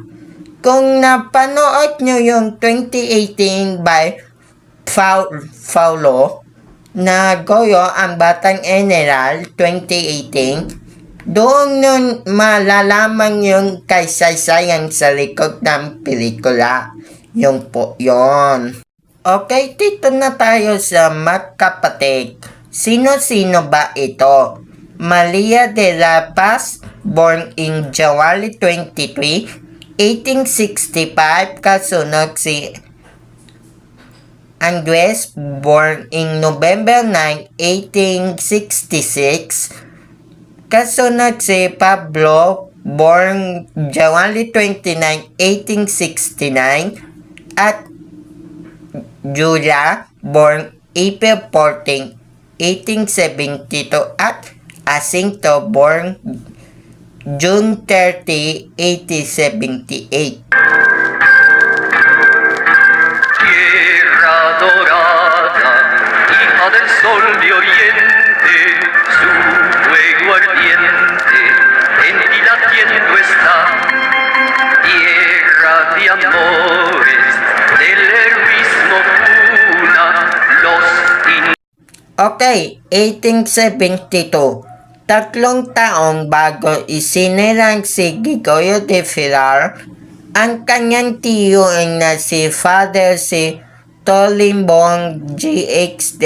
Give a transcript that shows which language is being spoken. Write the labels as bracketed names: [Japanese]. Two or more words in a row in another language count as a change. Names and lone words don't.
[Filipino] Kung napanood nyo yung 2018 by Paulo na Goyo, ang Batang General 2018, doon nun malalaman yung kaysaysayan sa likod ng pelikula. Yung po yon. Okay, dito na tayo sa magkapatid. Sino-sino ba ito? Maria de la Paz, [English] born in January 23, 1865, [Filipino] kasunod si [English] Andres, born in November 9, 1866, [Filipino] kasunod si [English] Pablo, born January 29, 1869, at Julia, born April 14, 1872, at Jacinto, born June 30, 1878. [Spanish] Tierra dorada, hija del sol de oriente, su fuego ardiente, en ti latiendo está. Tierra de amores, del heroísmo cuna, los [English] Okay, 1872. [Filipino] 3 taong bago isinilang si Gregorio de Pilar, ang kanyang tiyuin na si Father si Tolimbong G.X.